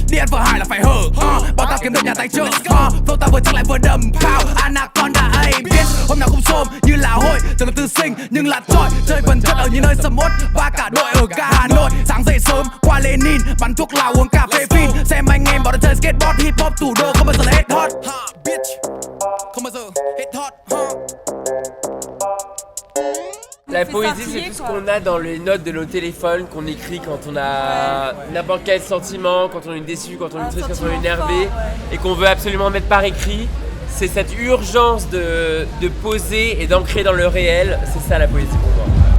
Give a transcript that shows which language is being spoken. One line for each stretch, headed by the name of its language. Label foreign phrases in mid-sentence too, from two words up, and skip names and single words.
Vietnamese: Đi ăn vừa hai là phải hở, bọn tao kiếm được nhà tài trợ, flow tao vừa chắc lại vừa đầm pow, Anaconda A, bitch. Hôm nào cũng xôm như là hội, tưởng là tư sinh nhưng là trọi, chơi vần chất ở những nơi sầm uất và cả đội ở cả Hà Nội. Sáng dậy sớm qua Lenin, bắn thuốc lào uống cà phê phin, xem anh em bảo đã chơi skateboard, hip hop thủ đô không bao giờ là hết hot, bitch. Không bao giờ hết hot,
French: La poésie, c'est tout ce qu'on a dans les notes de nos téléphones, qu'on écrit quand on a n'importe quel sentiment, quand on est déçu, quand on est triste, quand on est énervé, et qu'on veut absolument mettre par écrit. C'est cette urgence de poser et d'ancrer dans le réel, c'est ça la poésie pour moi.